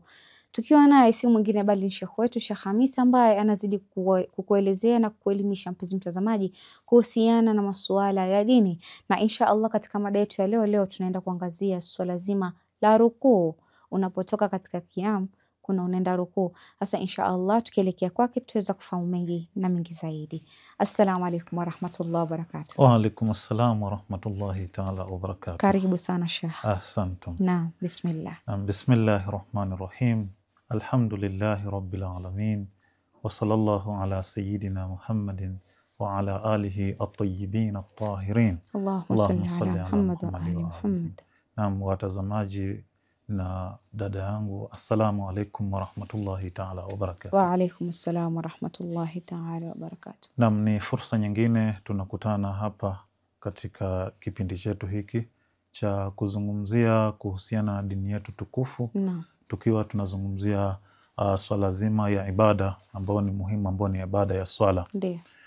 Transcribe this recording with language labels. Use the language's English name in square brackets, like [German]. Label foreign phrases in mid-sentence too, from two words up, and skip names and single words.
[Swahili] Tukiwa naye si mwingine bali ni Sheikh wetu Sheikh Hamisa ambaye anazidi kukuelezea na kuelimisha mpenzi mtazamaji kuhusiana na masuala ya dini. Na [Arabic] إن شاء الله [Swahili] katika mada yetu ya leo tunaenda kuangazia swala zima la rukuu. Unapotoka katika kiam kuna unaenda rukuu. Sasa [Arabic] إن شاء الله [Swahili] tukielekea kwake tuweza kufahamu mengi na mengi zaidi. [Arabic] السلام عليكم ورحمة الله وبركاته. وعليكم السلام ورحمة الله تعالى وبركاته. [Swahili] Karibu sana Sheikh. Ahsantum. [Arabic] نعم، بسم الله. بسم الله الرحمن الرحيم. الحمد لله رب العالمين. وصلى الله على سيدنا محمد وعلى آله الطيبين الطاهرين. اللهم صل على محمد وآل محمد. [Swahili] Naam, watazamaji na dada yangu, [Arabic] السلام عليكم ورحمة الله تعالى وبركاته. وعليكم السلام ورحمة الله تعالى وبركاته. [Swahili] Naam, ni fursa nyingine tunakutana hapa katika kipindi chetu hiki cha kuzungumzia kuhusiana na dini yetu tukufu. Naam. Tukiwa tunazungumzia swala zima ya ibada ambao ni muhimu, ambao ni ibada ya swala. Ndiyo.